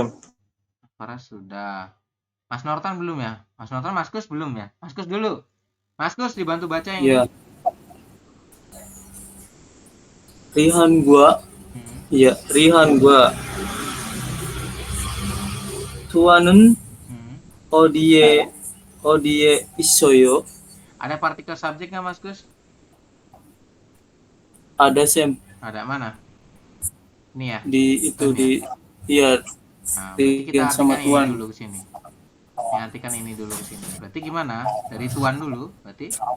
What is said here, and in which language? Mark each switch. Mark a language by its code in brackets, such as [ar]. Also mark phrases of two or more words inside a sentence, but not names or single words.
[id] Mas Farah sudah. Mas Nortan belum ya? Mas Nortan, Mas Kus belum ya? Mas Kus dulu. Mas Kus dibantu baca yang Ya. ini. Rihan gua. Iya, Rihan gua. [ko] Tuan은 어디에 있어요? [id] Ada partikel subjek nggak, Mas Kus? Ada, Sam. Ada mana? Ini ya. Di itu Sam, di ya? iya. Nah, berarti kita Rihan sama artikan Tuan. ini dulu ke sini. Ya, artikan ini dulu ke sini. Berarti gimana? Dari Tuan dulu, berarti